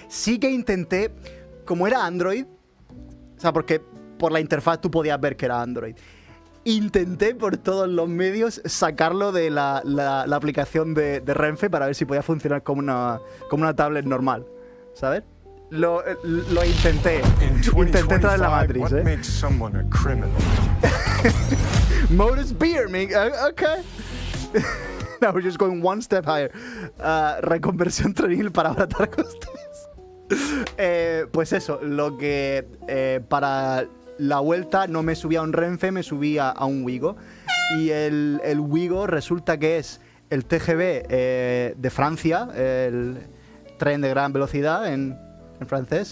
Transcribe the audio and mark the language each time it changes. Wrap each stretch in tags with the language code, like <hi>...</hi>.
<es>Sí que intenté, como era Android, o sea, porque por la interfaz tú podías ver que era Android. Intenté por todos los medios sacarlo de la aplicación de Renfe para ver si podía funcionar como una tablet normal, ¿sabes? Lo intenté. Intenté entrar en la Matrix,</es> <en>what makes someone a criminal? Modus beer, okay. Now we're just going one step higher.</en> <es>Reconversión trenil para abaratar costes. Pues eso, lo que para la vuelta no me subía a un Renfe, me subía a un Wigo. Y el Wigo resulta que es el TGV de Francia, el tren de gran velocidad en francés.</es>